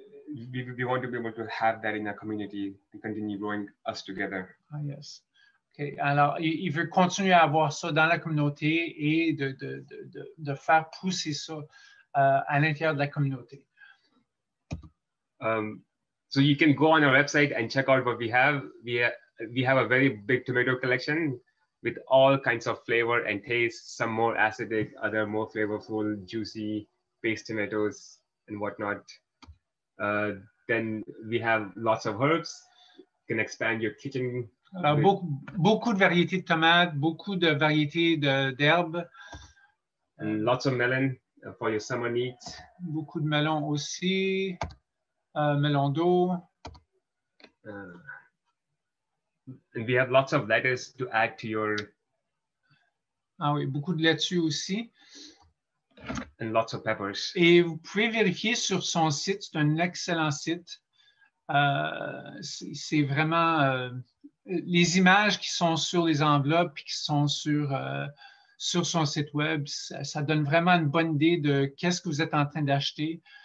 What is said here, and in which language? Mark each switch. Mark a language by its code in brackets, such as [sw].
[en] We want to be able to have that in our community to continue growing us together. Ah, yes. Okay. [fr] Alors, il veut continuer à avoir ça dans la communauté et de faire pousser ça à l'intérieur de la communauté. [en] So you can go on our website and check out what we have. We have a very big tomato collection with all kinds of flavor and taste, some more acidic, other more flavorful, juicy, paste tomatoes and whatnot. Then we have lots of herbs. You can expand your kitchen. [fr] Alors, beaucoup de variétés de tomates, beaucoup de variétés d'herbes. [en] And lots of melon for your summer needs. [fr] Beaucoup de melons aussi. Melon d'eau. [en] And we have lots of lettuce to add to your... [fr] Ah oui, beaucoup de laitue aussi. [en] And lots of peppers. [fr] Et vous pouvez vérifier sur son site, c'est un excellent site. C'est vraiment les images qui sont sur les enveloppes et qui sont sur son site web, ça donne vraiment une bonne idée de qu'est-ce que vous êtes en train d'acheter.